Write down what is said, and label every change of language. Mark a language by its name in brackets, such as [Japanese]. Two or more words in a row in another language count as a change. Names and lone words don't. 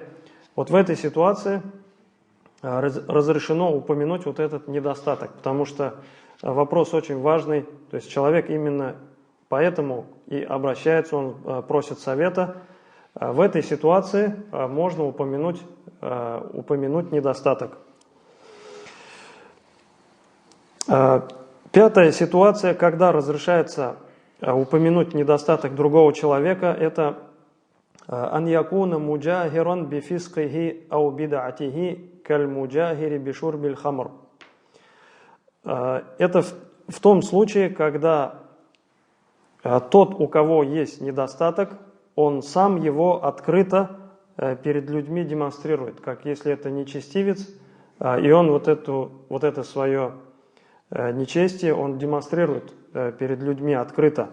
[Russian] Вот в этой ситуации разрешено упомянуть вот этот недостаток, потому что вопрос очень важный, то есть человек именно поэтому и обращается, он просит совета. В этой ситуации можно упомянуть недостаток. Пятая ситуация, когда разрешается упомянуть недостаток другого человека, это [Arabic] «أن يكون مجاهرا بفسقه أو بدعته كالمجاهر بشرب الخمر». [Russian] это в том случае, когда тот, у кого есть недостаток, он сам его открыто перед людьми демонстрирует, как если это нечестивец, и он вот это свое нечестие он демонстрирует перед людьми открыто.